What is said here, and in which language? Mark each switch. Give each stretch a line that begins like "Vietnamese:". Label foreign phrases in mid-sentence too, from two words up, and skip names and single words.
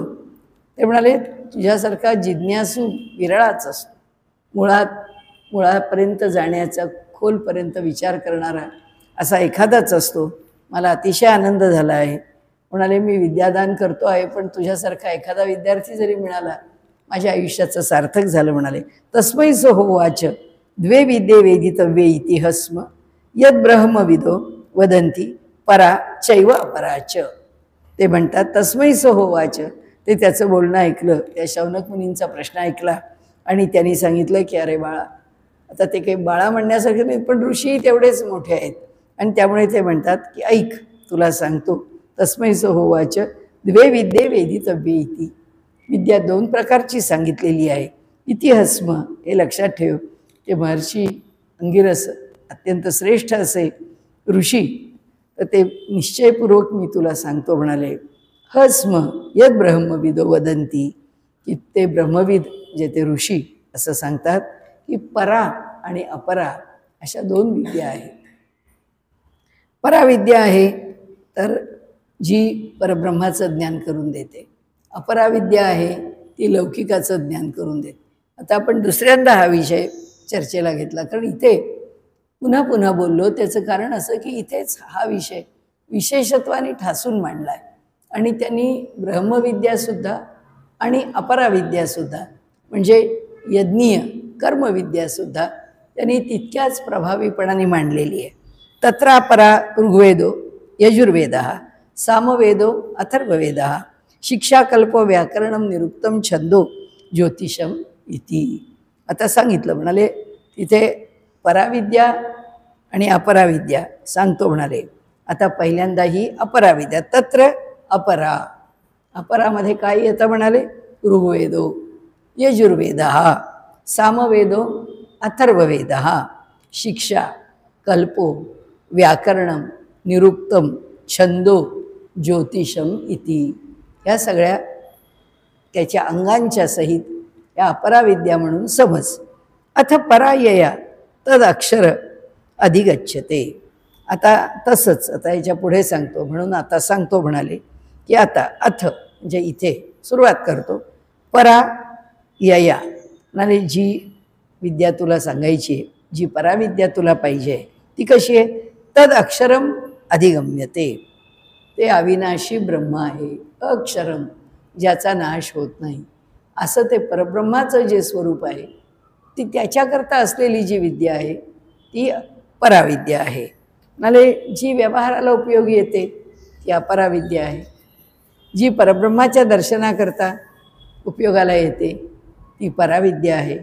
Marathi: ते म्हणाले तुझ्यासारखा जिज्ञासू विरळाच असतो, मुळापर्यंत जाण्याचा, खोलपर्यंत विचार करणारा असा एखादाच असतो. मला अतिशय आनंद झाला आहे. म्हणाले मी विद्यादान करतो आहे, पण तुझ्यासारखा एखादा विद्यार्थी जरी मिळाला माझ्या आयुष्याचं सार्थक झालं.
Sanskrit: म्हणाले तस्मै स होवाच द्वे विद्ये वेदितव्ये इति हस्म यद ब्रह्मविदो वदंती परा चैव अपराच.
Marathi: ते म्हणतात
Sanskrit: तस्मै स होवाच,
Marathi: ते त्याचं बोलणं ऐकलं, त्या शौनक मुनींचा प्रश्न ऐकला आणि त्यांनी सांगितलं की अरे बाळा, आता ते काही बाळा म्हणण्यासारखे नाही, पण ऋषी तेवढेच मोठे आहेत आणि त्यामुळे ते म्हणतात की ऐक तुला सांगतो.
Sanskrit: तस्मै स होवाच द्वे विद्ये वेदितव्ये इति,
Marathi: विद्या दोन प्रकारची सांगितलेली आहे.
Sanskrit: इति हस्म,
Marathi: हे लक्षात ठेव. ते महर्षी अंगिरस अत्यंत श्रेष्ठ असे ऋषी, तर ते निश्चयपूर्वक मी तुला सांगतो.
Sanskrit: म्हणाले हस्म यद ब्रह्मविदो वदंती,
Marathi: की ते ब्रह्मविद जे ते ऋषी असं सांगतात की परा आणि अपरा अशा दोन विद्या आहेत. पराविद्या आहे तर जी परब्रह्माचं ज्ञान करून देते, अपराविद्या आहे ती लौकिकाचं ज्ञान करून देते. आता आपण दुसऱ्यांदा हा विषय चर्चेला घेतला, कारण इथे पुन्हा पुन्हा बोललो. त्याचं कारण असं की इथेच हा विषय विशेषत्वाने ठासून मांडला आहे आणि त्यांनी ब्रह्मविद्यासुद्धा आणि अपराविद्यासुद्धा म्हणजे यज्ञीय कर्मविद्यासुद्धा त्यांनी तितक्याच प्रभावीपणाने मांडलेली आहे.
Sanskrit: तत्रा परा ऋग्वेदो यजुर्वेदः सामवेदो अथर्ववेदः शिक्षाकल्पो व्याकरणं निरुक्तं छंदो ज्योतिषम इति.
Marathi: आता सांगितलं. म्हणाले तिथे पराविद्या आणि अपराविद्या सांगतो. म्हणाले आता पहिल्यांदा ही अपराविद्या.
Sanskrit: तत्र अपरा,
Marathi: अपरामध्ये काय येतं.
Sanskrit: म्हणाले ऋग्वेदो यजुर्वेदः सामवेदो अथर्ववेदः शिक्षा कल्पो व्याकरणं निरुक्तं छंदो ज्योतिषम इति.
Marathi: या सगळ्या त्याच्या अंगांच्या सहित या अपराविद्या म्हणून समज.
Sanskrit: अथ परायया तद अक्षर अधिगच्छते.
Marathi: आता तसंच आता याच्या पुढे सांगतो. म्हणून आता सांगतो म्हणाले की आता अथ म्हणजे इथे सुरुवात करतो.
Sanskrit: परा यया
Marathi: म्हणाले जी विद्या तुला सांगायची आहे, जी पराविद्या तुला पाहिजे ती कशी आहे.
Sanskrit: तद अक्षरम अधिगम्यते,
Marathi: ते अविनाशी ब्रह्म आहे. अक्षरम, ज्याचा नाश होत नाही, असं ते परब्रह्माचं जे स्वरूप आहे ती त्याच्याकरता असलेली जी विद्या आहे ती पराविद्या आहे. म्हणाले जी व्यवहाराला उपयोगी येते ती अपराविद्या आहे. जी परब्रह्माच्या दर्शनाकरता उपयोगाला येते ती पराविद्या आहे.